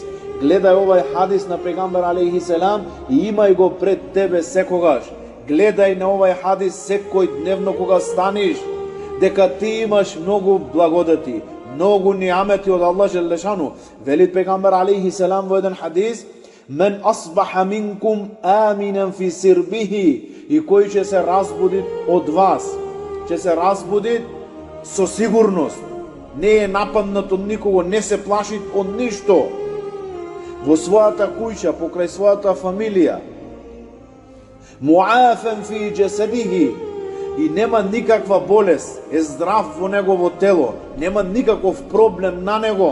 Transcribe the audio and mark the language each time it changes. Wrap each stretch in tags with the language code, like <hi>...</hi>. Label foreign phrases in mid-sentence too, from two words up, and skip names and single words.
<mk>Гледај овај хадис на пегамбер</mk> <ar>عليه السلام</ar> <mk>и имај го пред тебе секогаш. Гледај на овај хадис секој дневно кога станиш, дека ти имаш многу благодати, многу нијамети од Аллах Джелешану. Вели пегамбер</mk> <ar>عليه السلام</ar> <mk>во еден хадис:</mk> <ar>"من أصبح منكم آمنا في سربه",</ar> <mk>и кој ќе се разбуди од вас, ќе се разбуди со сигурност, не е нападнат од никого, не се плаши од ништо, во својата куќа, покрај својата фамилија,</mk> <ar>معافى في جسده,</ar> <mk>и нема никаква болест, е здрав во негово тело, нема никаков проблем на него.</mk>